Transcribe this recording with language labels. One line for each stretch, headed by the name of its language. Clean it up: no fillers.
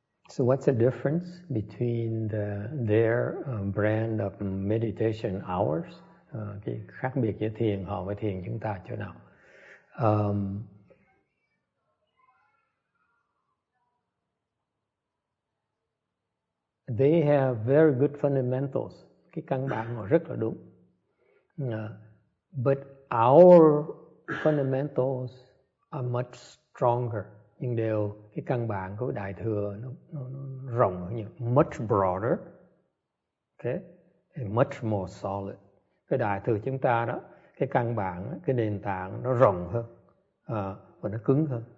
English: So what's the difference between their brand of meditation hours?
Vietnamese: Cái khác biệt giữa thiền họ với thiền chúng ta chỗ nào?
English: They have very good fundamentals.
Vietnamese: Cái căn bản họ rất là đúng.
English: But our fundamentals are much stronger.
Vietnamese: Nhưng cái căn bản của Đại Thừa nó rộng hơn nhiều.
English: Much broader. Okay? And much more solid.
Vietnamese: Cái Đại Thừa chúng ta đó, cái căn bản, cái nền tảng nó rộng hơn và nó cứng hơn.